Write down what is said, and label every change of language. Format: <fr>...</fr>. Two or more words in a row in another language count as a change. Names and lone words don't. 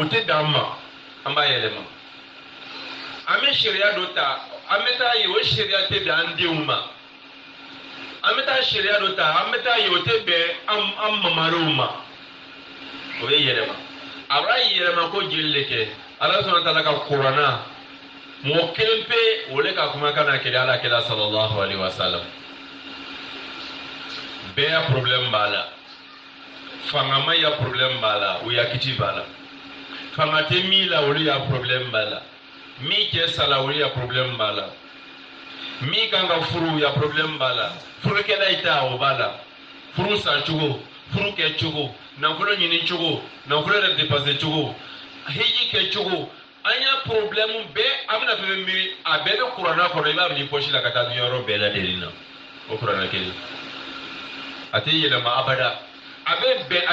<bm>tɛ d'an ma an b'a yɛlɛma an bɛ sariya dɔ ta an bɛ taa ye o sariya tɛ bɛn an denw ma an bɛ taa sariya dɔ ta an bɛ taa ye o tɛ bɛn an mamarenw ma o ye yɛlɛma a b'a yɛlɛma ko jeli le kɛ ala sɔnna taala ka kuranna mɔgɔ kelen pe o le ka kumakan na kɛlɛ ala kɛlɛ</bm> <ar>صلى الله عليه وسلم</ar> <bm>bɛɛ ya problème b'a la fangama ya problème b'a la o ya kiti b'a la fanga tɛ min la olu ya problème b'a la min cɛ sala olu ya problème b'a la min kan ka furu ya problème b'a la furukɛla yi ta o b'a la furu san cogo furu kɛ cogo nafolo ɲini cogo nafolo yɛrɛ dépenser cogo hiji kɛ cogo an y'a problème bɛɛ an bɛna fɛn miiri a bɛɛ bɛ kuranna kɔnɔ i b'a minɛ i poche la ka taa dunya yɔrɔ bɛɛ lajɛlen na o kuranna kelen a tɛ yɛlɛma abada a bɛ bɛn a</bm>